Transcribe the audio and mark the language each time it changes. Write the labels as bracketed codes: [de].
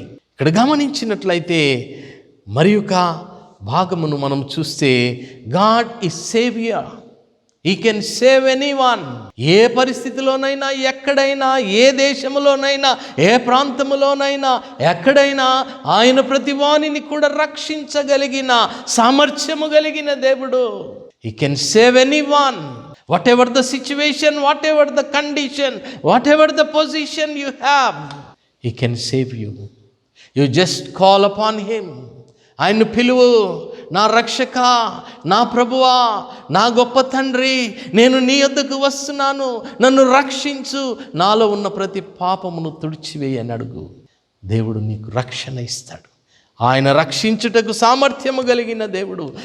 [te] ఇక్కడ గమనించినట్లయితే మరి ఒక భాగమును మనం చూస్తే, [en] God is saviour. He can save anyone. [te] ఏ పరిస్థితిలోనైనా, ఎక్కడైనా, ఏ దేశంలోనైనా, ఏ ప్రాంతంలోనైనా, ఎక్కడైనా ఆయన ప్రతి వానిని కూడా రక్షించగలిగిన సామర్థ్యము కలిగిన దేవుడు. [en] He can save anyone, whatever the situation, whatever the condition, whatever the position you have, He can save you. You just call upon Him. [te] ఆయన్ను పిలువు, నా రక్షక, నా ప్రభువా, నా గొప్ప తండ్రి, నేను నీ యొద్దకు వస్తున్నాను, నన్ను రక్షించు, నాలో ఉన్న ప్రతి పాపమును తుడిచివేయి అని అడుగు. దేవుడు నీకు రక్షణ ఇస్తాడు. ఆయన రక్షించుటకు సామర్థ్యము కలిగిన దేవుడు.